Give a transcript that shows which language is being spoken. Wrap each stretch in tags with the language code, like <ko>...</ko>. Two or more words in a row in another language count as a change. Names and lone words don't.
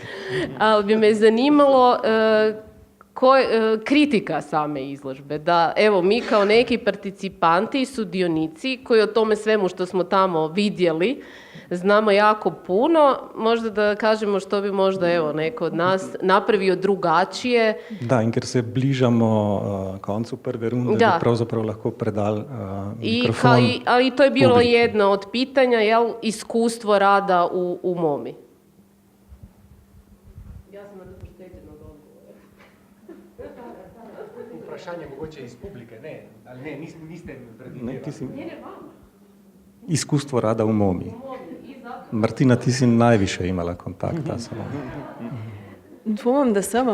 <hr>ali bi me zanimalo kritika same izložbe, da evo mi kao neki participanti i sudionici koji o tome svemu što smo tamo vidjeli znamo jako puno, možda da kažemo što bi možda evo neko od nas napravio drugačije. Da,</hr> <sl>in ker se bližamo koncu prve runde,</sl> <hr>Da.</hr> <sl>bi pravzaprav lahko predal</sl> <hr>I,</hr> <sl>mikrofon</sl> <hr>ali to je bilo</hr> <sl>publiki.</sl> <hr>jedno od pitanja, jel, iskustvo rada u MOMI. Ja sam na to pošteđena od odgovora.</hr> <sl>Vprašanje mogoče iz publike, ne, ali ne, niste</sl> <hr>Ne, ti si... Iskustvo rada v MOMI. Martina, ti si najviše imala kontakta samo.</hr> <sl>Dvomim, da sem.</sl>